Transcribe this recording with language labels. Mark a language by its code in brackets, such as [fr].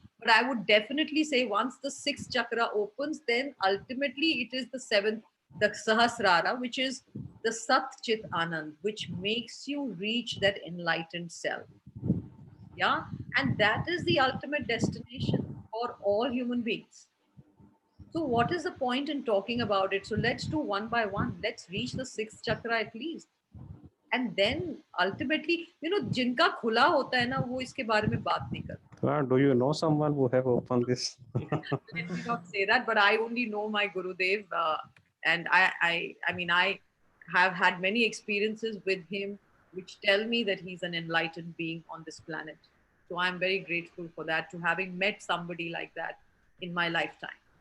[en] But I would definitely say once the sixth chakra opens, then ultimately it is the seventh, the Sahasrara, which is the Sat Chit Anand, which makes you reach that enlightened self. Yeah. And that is the ultimate destination for all human beings. So what is the point in talking about it? So let's do one by one. Let's reach the sixth chakra at least. And then ultimately, [hi] जिनका खुला होता है ना, वो इसके बारे में बात नहीं करता. [en] Do you know someone who have opened this? Let me not say that, but I only know my Gurudev, and I mean, I have had many experiences with him, which tell me that he's an enlightened being on this planet. So I'm very grateful for that, to having met somebody like that in my lifetime.